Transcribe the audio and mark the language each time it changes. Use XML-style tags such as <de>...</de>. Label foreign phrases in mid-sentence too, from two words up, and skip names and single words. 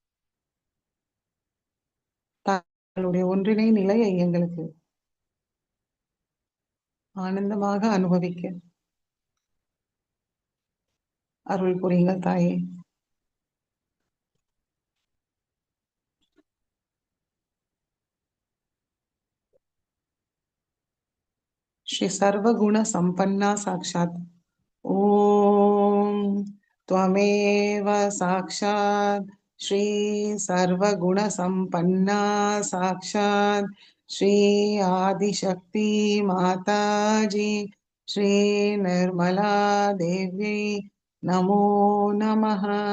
<ta>தங்களுடைய ஒன்றிணை நிலையை எங்களுக்கு ஆனந்தமாக அனுபவிக்க அருள் புரியுங்கள் தாயே.</ta> <sa>श्री सर्वगुण संपन्ना साक्षात् ओम त्वमेव साक्षात् श्री सर्वगुण संपन्ना साक्षात् श्री आदिशक्ति माताजी श्री निर्मला देवी नमो नमः.</sa>